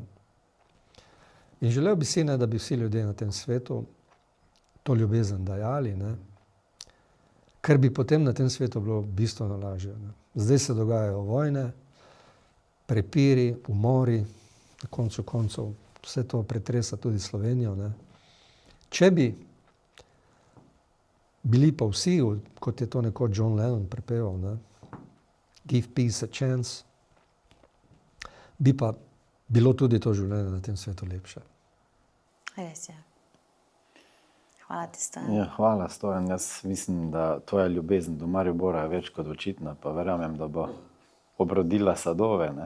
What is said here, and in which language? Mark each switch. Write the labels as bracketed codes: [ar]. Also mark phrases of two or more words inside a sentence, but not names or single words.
[sl] In želel bi si, ne, da bi vsi ljudje na tem svetu to ljubezen dajali, ne, ker bi potem na tem svetu bilo bistveno lažje. Ne. Zdaj se dogajajo vojne, prepiri, umori, na koncu koncev vse to pretresa tudi Slovenijo. Ne. Če bi bili pa vsi, kot je to nekoč John Lennon prepeval, ne, [en] give peace a chance, [sl] bi pa bilo tudi to življenje na tem svetu lepše. Res je. Hvala ti, Stojan. Ja, hvala, Stojan. Jaz mislim, da tvoja ljubezen do Maribora je več kot očitna, pa verjamem, da bo obrodila sadove, ne?